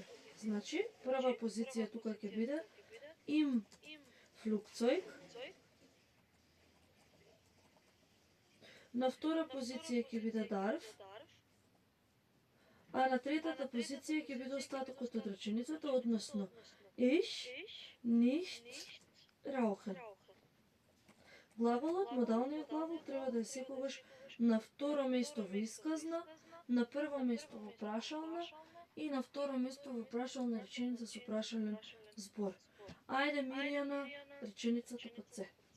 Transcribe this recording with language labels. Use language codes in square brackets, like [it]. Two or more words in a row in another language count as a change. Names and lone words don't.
[mk] Значи, прва позиција тука ќе биде [de] im Flugzeug. [mk] На втора позиција ќе биде darf. А на третата позиција ќе биде остатокот од реченицата, односно [de] ich nicht rauchen. [mk] Глаголот, модалниот глагол треба да е секогаш на второ место во исказна, на прво место во прашална и на второ место во прашална реченица со прашален збор. Ајде, Мирјана, реченицата под С.